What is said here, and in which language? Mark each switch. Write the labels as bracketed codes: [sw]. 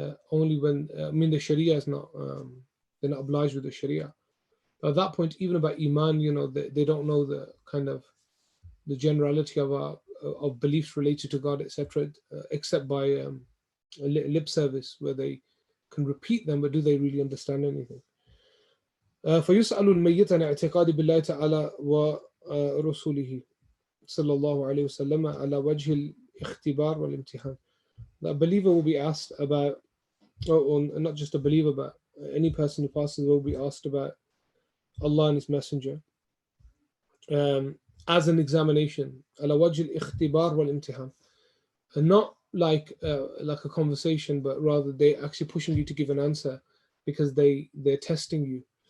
[en] Only when the Sharia is not, they're not obliged with the Sharia. At that point, even about Iman, they don't know the kind of the generality of beliefs related to God, etc., except by a lip service, where they can repeat them, but do they really understand anything? [ar] فيسأل الميت عن اعتقاد بالله تعالى ورسوله صلى الله عليه وسلم على وجه الاختبار والامتحان. [en] The believer will be asked about or not just a believer, but any person who passes will be asked about Allah and His Messenger as an examination, [ar] ala wajh al-ikhtibar wal-imtihan, [en] and not like a conversation, but rather they actually pushing you to give an answer because they're testing you.